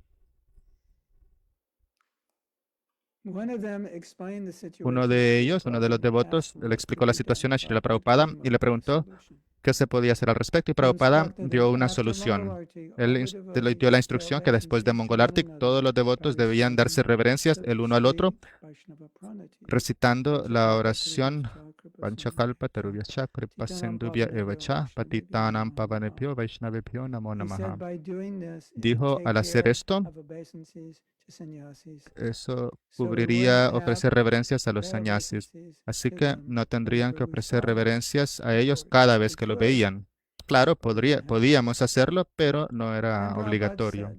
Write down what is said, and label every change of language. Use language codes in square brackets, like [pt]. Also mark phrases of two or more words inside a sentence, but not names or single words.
[es] Uno de ellos, uno de los devotos, le explicó la situación a Srila Prabhupada y le preguntó qué se podía hacer al respecto, y Prabhupada dio una solución. Él le dio la instrucción que después de Mongol Artik todos los devotos debían darse reverencias el uno al otro, recitando la oración [sa] पञ्चकल्प तरुभ्यश्च कृपा सिन्धुभ्य एवच पतितानाम् पावनेभ्यो वैष्णवेभ्यो नमो नमः. [es] Dijo, al hacer esto, eso cubriría ofrecer reverencias a los sannyasis. Así que no tendrían que ofrecer reverencias a ellos cada vez que lo veían. Claro, podíamos hacerlo, pero no era obligatorio.